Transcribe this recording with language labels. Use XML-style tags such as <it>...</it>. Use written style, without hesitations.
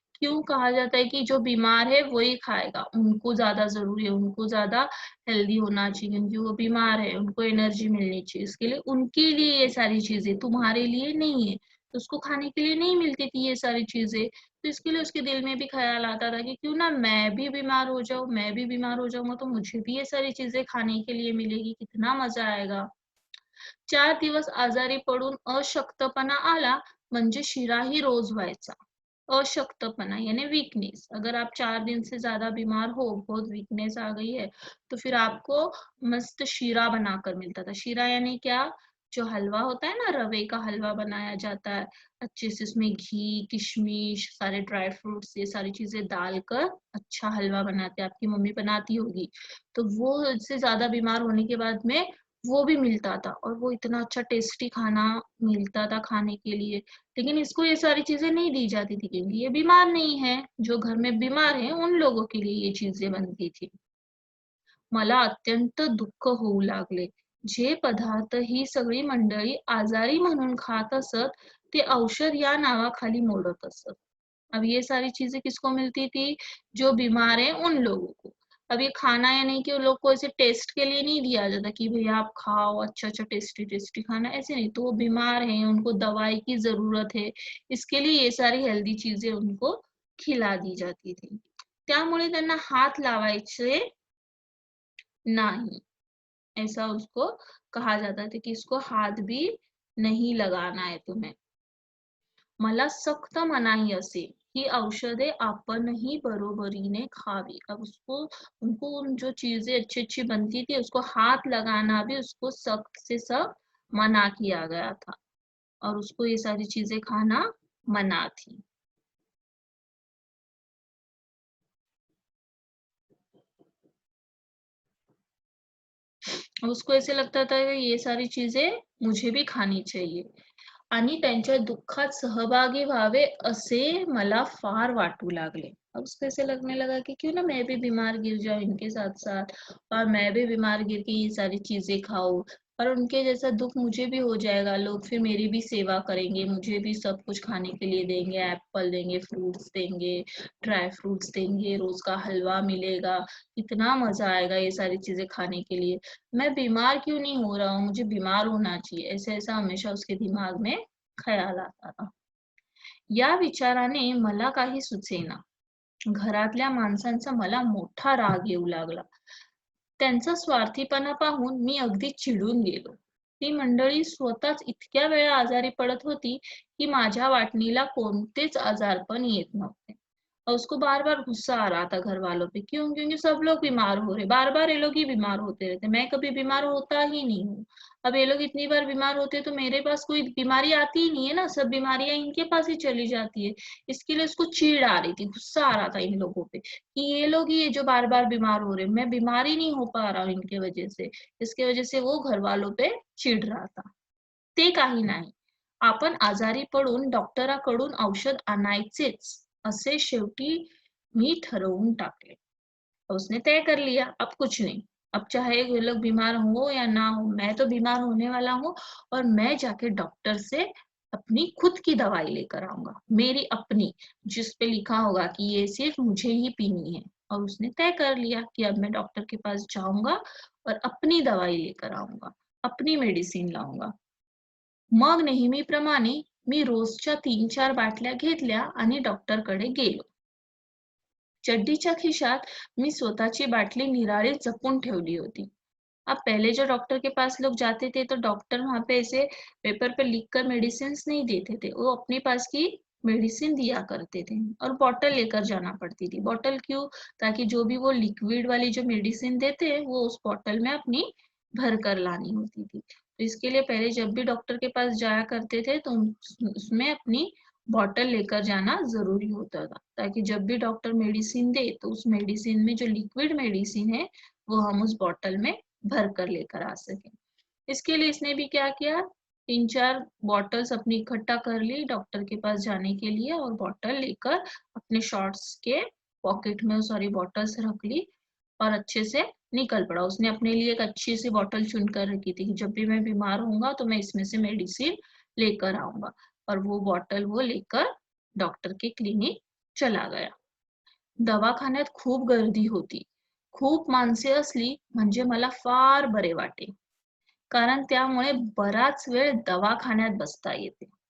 <hi>क्यों कहा जाता है कि जो बीमार है वही खाएगा, उनको ज़्यादा ज़रूरी है, उनको ज़्यादा हेल्दी होना चाहिए क्योंकि वो बीमार है, उनको एनर्जी मिलनी चाहिए. इसके लिए उनके लिए ये सारी चीज़ें, तुम्हारे लिए नहीं है. तो उसको खाने के लिए नहीं मिलती थी ये सारी चीज़ें. तो इसके लिए उसके दिल में भी ख़्याल आता था कि क्यों ना मैं भी बीमार हो जाऊँ, मैं भी बीमार हो जाऊँगा तो मुझे भी ये सारी चीज़ें खाने के लिए मिलेगी, कितना मज़ा आएगा.</hi> <mr>4 दिवस आजारी पडून अशक्तपणा आला म्हणजे शिराही रोज व्हायचा.</mr> <hi>अशक्तपना यानी वीकनेस. अगर आप 4 दिन से ज़्यादा बीमार हो, बहुत वीकनेस आ गई है, तो फिर आपको मस्त शीरा बनाकर मिलता था. शीरा यानी क्या? जो हलवा होता है ना, रवे का हलवा बनाया जाता है. अच्छे से उसमें घी, किशमिश, सारे ड्राई फ्रूट्स ये सारी चीज़ें डालकर अच्छा हलवा बनाते हैं. आपकी मम्मी बनाती होगी. तो वो इससे ज़्यादा बीमार होने के बाद में वो भी मिलता था और वो इतना अच्छा टेस्टी खाना मिलता था खाने के लिए. लेकिन इसको ये सारी चीजें नहीं दी जाती थी क्योंकि ये बीमार नहीं है. जो घर में बीमार है उन लोगों के लिए ये चीजें बनती थी.</hi> <mr>मला अत्यंत दुःख होऊ लागले. जे पदार्थ ही सगळी मंडळी आजारी म्हणून खात असत ते औषध या नावाखाली मोडत असत.</mr> <hi>अब ये सारी चीजें किसको मिलती थी? जो बीमार है उन लोगों को. अब ये खाना या नहीं कि उन लोग को ऐसे टेस्ट के लिए नहीं दिया जाता कि भैया आप खाओ अच्छा अच्छा टेस्टी टेस्टी खाना, ऐसे नहीं. तो वो बीमार है, उनको दवाई की जरूरत है, इसके लिए ये सारी हेल्दी चीजें उनको खिला दी जाती थी.</hi> <mr>त्यामुळे त्यांना हात लावायचे</mr> <hi>नहीं, ऐसा उसको कहा जाता था कि इसको हाथ भी नहीं लगाना है तुम्हें.</hi> <mr>मला सक्त मनाई असे ही औषधे आपणही बरोबरीने खावी.</mr> <hi>अब उसको उनको उन जो चीजें अच्छी अच्छी बनती थी उसको हाथ लगाना भी उसको सख्त से सख्त मना किया गया था और उसको ये सारी चीजें खाना मना थी. उसको ऐसे लगता था कि ये सारी चीजें मुझे भी खानी चाहिए</hi> <mr>आणि त्यांच्या दुःखात सहभागी व्हावे असे मला फार वाटू लागले.</mr> <hi>अब उसको ऐसे लगने लगा कि क्यों ना मैं भी बीमार गिर जाऊं इनके साथ साथ और मैं भी बीमार गिर के ये सारी चीजें खाऊं और उनके जैसा दुख मुझे भी हो जाएगा. लोग फिर मेरी भी सेवा करेंगे, मुझे भी सब कुछ खाने के लिए देंगे, एप्पल देंगे, फ्रूट्स देंगे, ड्राई फ्रूट्स देंगे, रोज का हलवा मिलेगा, कितना मजा आएगा ये सारी चीजें खाने के लिए. मैं बीमार क्यों नहीं हो रहा हूँ, मुझे बीमार होना चाहिए, ऐसा ऐसा हमेशा उसके दिमाग में ख़याल आता था.</hi> <mr>या विचाराने मला काही सुचेना. घरातल्या माणसांचा मला मोठा राग येऊ लागला. त्यांचा स्वार्थीपणा पाहून मी अगदी चिडून गेलो. ती मंडळी स्वतःच इतक्या वेळा आजारी पडत होती कि माझ्या वाटणीला कोणतेच आजारपण येत नव्हते।</mr> <hi>और उसको बार बार गुस्सा आ रहा था घर वालों पे, क्यों? क्योंकि सब लोग बीमार हो रहे, बार बार ये लोग ही बीमार होते रहते, मैं कभी बीमार होता ही नहीं हूँ। अब ये लोग इतनी बार बीमार होते हैं तो मेरे पास कोई बीमारी आती ही नहीं है ना, सब बीमारियां इनके पास ही चली जाती है। इसके लिए उसको चिढ़ आ रही थी, गुस्सा आ रहा था इन लोगों पे कि ये लोग ही है जो बार बार बीमार हो रहे, मैं बीमार ही नहीं हो पा रहा हूँ इनके वजह से। इसके वजह से वो घर वालों पे चिढ़ रहा था।</hi> <mr>ते काही नाही, आपण आजारी पडून डॉक्टराकडून औषध आणायचेच असे शेवटी मी ठरवून टाकले।</mr> <hi>तो उसने तय कर लिया, अब कुछ नहीं। अब चाहे ये लोग बीमार हो या ना हो, मैं तो बीमार होने वाला हूँ और मैं जाके डॉक्टर से अपनी खुद की दवाई लेकर आऊंगा, मेरी अपनी, जिस पे लिखा होगा कि ये सिर्फ मुझे ही पीनी है। और उसने तय कर लिया कि अब मैं डॉक्टर के पास जाऊंगा और अपनी दवाई लेकर आऊंगा, अपनी मेडिसिन लाऊंगा।</hi> <mr>मग नेहमीप्रमाणे मी रोजच्या 3-4 बाटल्या घेतल्या आणि डॉक्टरकडे गेलो। चड्डीच्या खिशात मी स्वतःची बाटली निराळी जपून ठेवली होती।</mr> <hi>अब पहले जो डॉक्टर के पास लोग जाते थे तो डॉक्टर वहां पे ऐसे पेपर पे लिख कर मेडिसिन नहीं देते थे, वो अपने पास की मेडिसिन दिया करते थे और बॉटल लेकर जाना पड़ती थी। बॉटल क्यों? ताकि जो भी वो लिक्विड वाली जो मेडिसिन देते हैं वो उस बॉटल में अपनी भर कर लानी होती थी। तो इसके लिए पहले जब भी डॉक्टर के पास जाया करते थे तो उसमें अपनी बॉटल लेकर जाना जरूरी होता था, ताकि जब भी डॉक्टर मेडिसिन दे तो उस मेडिसिन में जो लिक्विड मेडिसिन है वो हम उस बॉटल में भर कर लेकर आ सके। इसके लिए इसने भी क्या किया, 3-4 बॉटल्स अपनी इकट्ठा कर ली डॉक्टर के पास जाने के लिए और बॉटल लेकर अपने शॉर्ट्स के पॉकेट में सारी बॉटल्स रख ली और अच्छे से निकल पड़ा। उसने अपने लिए एक अच्छी सी बॉटल चुन कर रखी थी कि जब भी मैं बीमार होऊंगा तो मैं इसमें से मेडिसिन लेकर आऊंगा। और वो बॉटल वो लेकर डॉक्टर के क्लिनिक चला गया।</hi> <mr>दवाखान्यात खूप गर्दी होती, खूप माणसे असली म्हणजे मला फार बरे वाटे, कारण त्यामुळे बराच वेळ दवाखान्यात बसता येते।</mr>